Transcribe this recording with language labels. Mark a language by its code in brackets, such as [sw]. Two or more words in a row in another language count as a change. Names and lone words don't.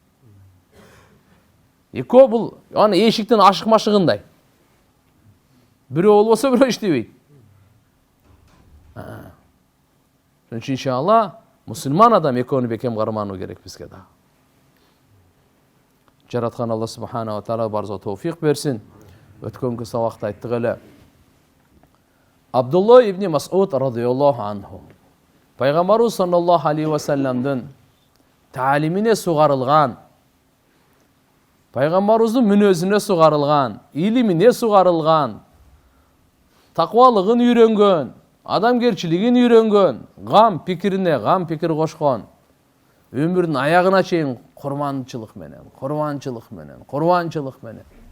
[ky] Экөө бул аны эшиктин ашык-машыгындай. Бирөө болбосо бирөө иштебейт. Ошон үчүн иншалла мусулман адам экөөнү бекем кармануу керек бизге да. Жараткан Алла [ar] سبحانه وتعالى [ky] барзо товфик берсин. Өткөнкү сабакта айттык эле. [ar] Абдулла ибн Мас'уд رضي الله عنه. [ky] Пайгамбарыбыз [ar] صلى الله عليه وسلم [ky] таалимине сугарылган, пайгамбарыбыздын мүнөзүнө сугарылган, илимине сугарылган, таквалыгын үйрөнгөн, адамгерчилигин үйрөнгөн, гам пикир кошкон, өмүрдүн аягына чейин курманчылык менен.